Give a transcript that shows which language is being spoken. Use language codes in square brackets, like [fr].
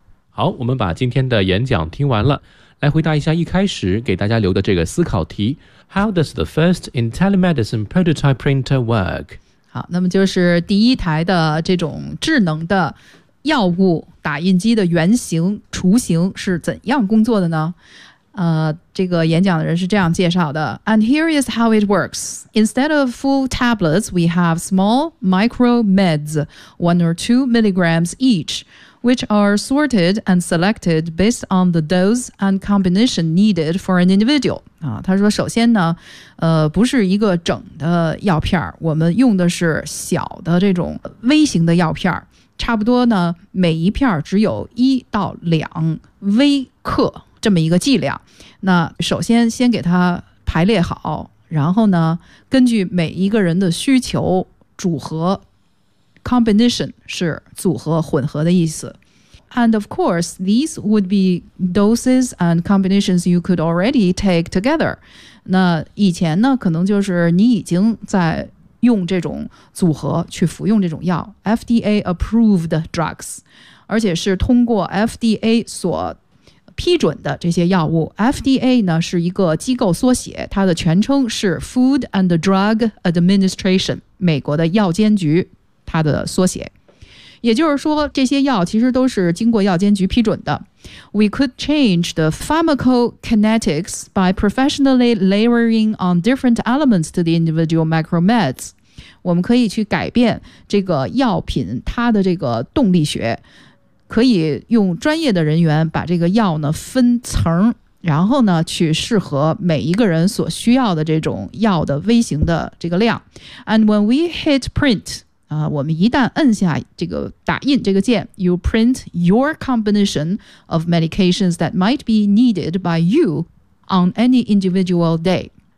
[zh] 好，我们把今天的演讲听完了，来回答一下一开始给大家留的这个思考题。 [en] How does the first in telemedicine prototype printer work? [zh] 好，那么就是第一台的这种智能的药物打印机的原型雏形是怎样工作的呢？这个演讲的人是这样介绍的。 [en] And here is how it works. Instead of full tablets, we have small micromeds, 1 or 2 milligrams each, which are sorted and selected based on the dose and combination needed for an individual. [zh] 他说首先呢，不是一个整的药片，我们用的是小的这种微型的药片，差不多呢，每一片只有1到2微克。这么一个剂量，那首先给它排列好，然后呢，根据每一个人的需求组合 ，combination 是组合混合的意思。 [en] And of course, these would be doses and combinations you could already take together. [zh] 那以前呢，可能就是你已经在用这种组合去服用这种药 ， [en] FDA approved drugs， [zh] 而且是通过 FDA 所批准的这些药物。 FDA 呢是一个机构缩写，它的全称是 Food and Drug Administration， 美国的药监局，它的缩写。也就是说，这些药其实都是经过药监局批准的。 [en] We could change the pharmacokinetics by professionally layering on different elements to the individual micromeds。 [zh] 我们可以去改变这个药品它的这个动力学，可以用专业的人员把这个药呢分层然后呢去适合每一个人所需要的这种药的微型的这个量。 [en] And when we hit print、 [zh] 我们一旦摁下这个打印这个键， [en] You print your combination of medications that might be needed by you on any individual day。